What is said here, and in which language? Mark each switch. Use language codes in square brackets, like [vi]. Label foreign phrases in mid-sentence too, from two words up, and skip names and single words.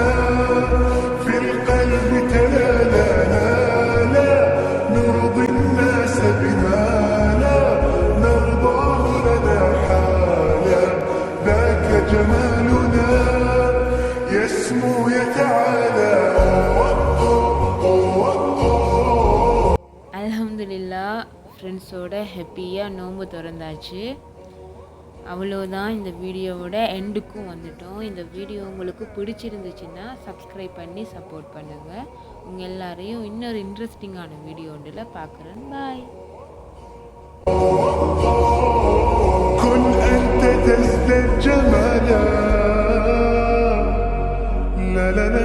[ar] في القلب تلالا لا نرضي الناس بما لا نرضاه لنا حالا ذاك جمالنا يسمو يتعالى. [ta] அல்ஹம்துலில்லாஹ் ஃப்ரெண்ட்ஸோட ஹாப்பியாக நோன்பு திறந்தாச்சு. அவ்வளோதான், இந்த வீடியோவோட எண்டுக்கும் வந்துட்டோம். இந்த வீடியோ உங்களுக்கு பிடிச்சிருந்துச்சுன்னா சப்ஸ்கிரைப் பண்ணி சப்போர்ட் பண்ணுங்கள். உங்கள் எல்லாரையும் இன்னொரு இன்ட்ரெஸ்டிங்கான வீடியோ ஒன்றில் பார்க்குறேன். பாய். [ar] كن أنت تزداد جمالا لا لا لا